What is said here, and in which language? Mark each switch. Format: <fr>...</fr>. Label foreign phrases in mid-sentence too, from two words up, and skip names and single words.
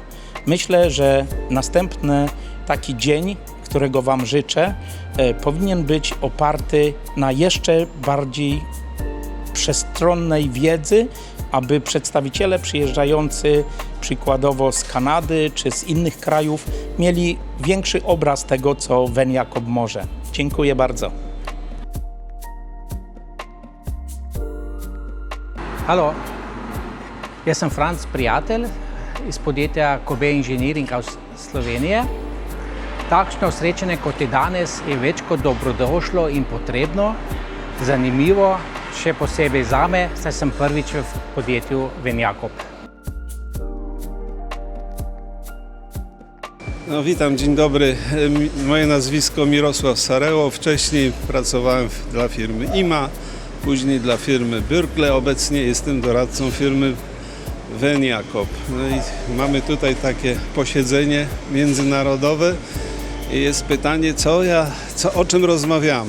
<pl>Myślę, że następny taki dzień, którego Wam życzę, powinien być oparty na jeszcze bardziej przestronnej wiedzy, aby przedstawiciele przyjeżdżający przykładowo z Kanady czy z innych krajów mieli większy obraz tego, co Venjacob może. Dziękuję bardzo.</pl> <sl>Hallo, jaz sem Franc Prijatelj iz podjetja Kobe Engineering iz Slovenije. Takšno srečanje kot je danes je več kot dobrodošlo in potrebno, zanimivo, še posebej zame, saj sem prvič v podjetju Venjacob.</sl> <pl>No, witam, dzień dobry. Moje nazwisko Mirosław Sareło. Wcześniej pracowałem dla firmy IMA, później dla firmy Bürkle. Obecnie jestem doradcą firmy Veniacop. No i mamy tutaj takie posiedzenie międzynarodowe i jest pytanie, o czym rozmawiamy.</pl>